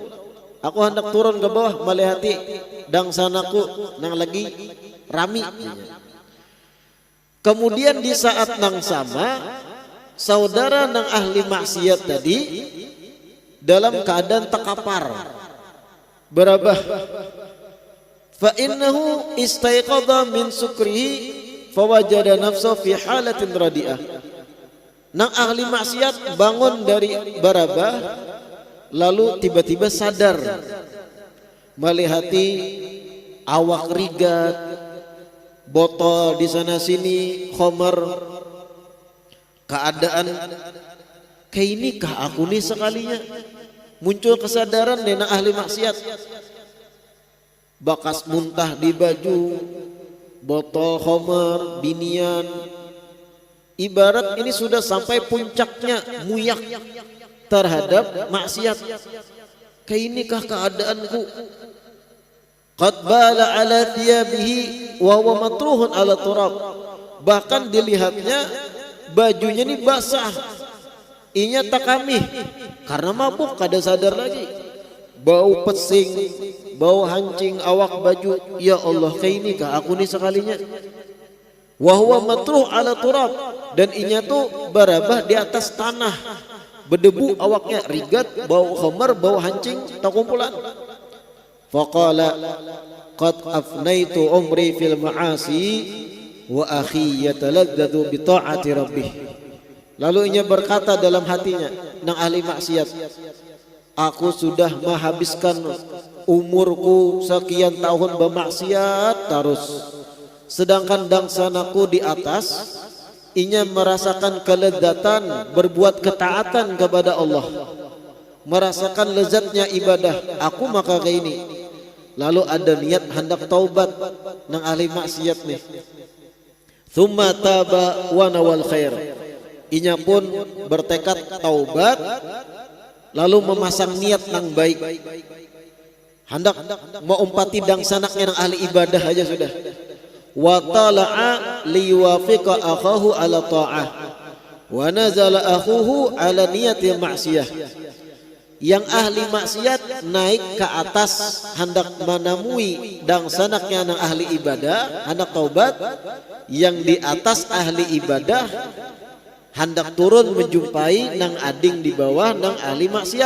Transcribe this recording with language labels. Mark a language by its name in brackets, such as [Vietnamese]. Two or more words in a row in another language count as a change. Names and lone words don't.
[Banjar] Aku hendak turun ke bawah malihati dang sanaku nang lagi rami. Kemudian di saat nang sama, saudara nang ahli maksiat tadi dalam keadaan terkapar berabah. [Arabic] فإنه استيقظ من سكره فوجد نفسه في حالة رديئة. [Banjar] Nang ahli maksiat bangun dari barabah, lalu tiba-tiba sadar melihati awak rigat, botol di sana sini, khamar, keadaan kayak ini kah aku nih sekalinya. Muncul kesadaran nena ahli maksiat, bakas muntah di baju, botol khamar, binian. Ibarat ini sudah sampai puncaknya muyak terhadap maksiat. Kayak inikah keadaanku? [Arabic] قد بال على ثيابه وهو مطروح على التراب. [Banjar] Bahkan dilihatnya bajunya ini basah. Inya takamih karena mabuk kada sadar lagi. Bau pesing, bau hancing awak baju. [Arabic] يا الله, [Banjar] kayak inikah aku nih sekalinya? [Arabic] وهو مطروح على تراب, [Banjar] dan inya tuh barabah di atas tanah, berdebu awaknya, rigat, bau khamar, bau hancing, tak kumpulan. [Arabic] فقال قد أفنيت عمري في المعاصي وأخي يتلذذ بطاعة ربه. [Banjar] Lalu ia berkata dalam hatinya, nang ahli maksiat, aku sudah menghabiskan umurku sekian tahun bermaksiat terus, sedangkan dangsanaku di atas, inya merasakan kelezatan berbuat ketaatan kepada Allah, merasakan lezatnya ibadah. Aku maka kayak ini. Lalu ada niat hendak taubat nang ahli maksiat nih. [Arabic] ثم تاب ونوى الخير. [Banjar] Inya pun bertekad taubat, lalu memasang niat nang baik, hendak mengumpati dangsanaknya nang ahli ibadah aja sudah. [Arabic] وطلع ليوافق أخاه على الطاعة ونزل أخوه على نية المعصية. [Banjar] Yang ahli maksiat naik ke atas hendak menemui dangsanaknya nang ahli ibadah, hendak taubat. Yang di atas ahli ibadah hendak turun menjumpai nang ading di bawah nang ahli maksiat.